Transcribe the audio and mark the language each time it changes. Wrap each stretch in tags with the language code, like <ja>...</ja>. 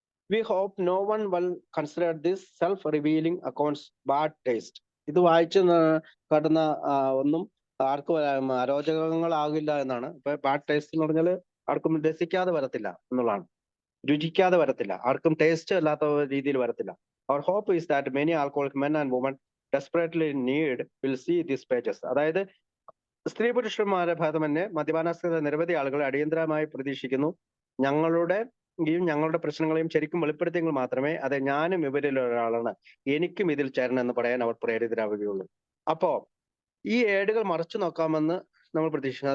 <en>We hope no one will consider this self-revealing accounts bad taste.</en> <ml>ഇത് വായിച്ച് കാട്ടുന്ന ഒന്നും ആർക്കും അരോചകങ്ങളാകില്ല എന്നാണ്. ഇപ്പൊ ബാഡ് ടേസ്റ്റ് എന്ന് പറഞ്ഞാൽ ആർക്കും രസിക്കാതെ വരത്തില്ല എന്നുള്ളതാണ്, രുചിക്കാതെ വരത്തില്ല, ആർക്കും ടേസ്റ്റ് അല്ലാത്ത രീതിയിൽ വരത്തില്ല.</ml> <en>Our hope is that many alcoholic men and women desperately need will see these pages.</en> <ml>അതായത് സ്ത്രീ പുരുഷന്മാരെ ഭേദമന്യേ മദ്യപാനാസക്ത നിരവധി ആളുകൾ അടിയന്തരമായി പ്രതീക്ഷിക്കുന്നു ഞങ്ങളുടെ പ്രശ്നങ്ങളെയും ശരിക്കും വെളിപ്പെടുത്തിയെങ്കിൽ മാത്രമേ അതെ ഞാനും ഇവരിൽ ഒരാളാണ്, എനിക്കും ഇതിൽ ചേരണം എന്ന് പറയാൻ അവർ പ്രേരിതരാവുകയുള്ളൂ. അപ്പോ ഈ ഏടുകൾ മറച്ചു നോക്കാമെന്ന് നമ്മൾ പ്രതീക്ഷിക്കുന്നു.</ml>